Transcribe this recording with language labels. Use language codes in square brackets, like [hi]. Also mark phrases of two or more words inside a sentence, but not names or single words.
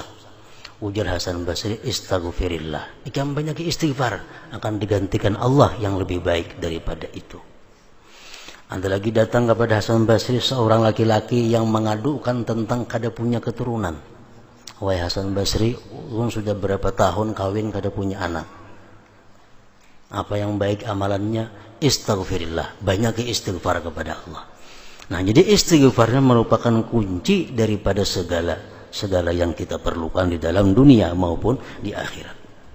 [id] Ujar Hasan Basri, istaghfirillah, ikam banyak istighfar, akan digantikan Allah yang lebih baik daripada itu. Ada lagi datang kepada Hasan Basri seorang laki-laki yang mengadukan tentang kada punya keturunan. Wahai Hasan Basri, ulun sudah berapa tahun kawin kada punya anak. Apa yang baik amalannya? Istaghfirillah, banyak istighfar kepada Allah. Nah, jadi istighfarnya merupakan kunci daripada segala yang kita perlukan di dalam dunia maupun di akhirat.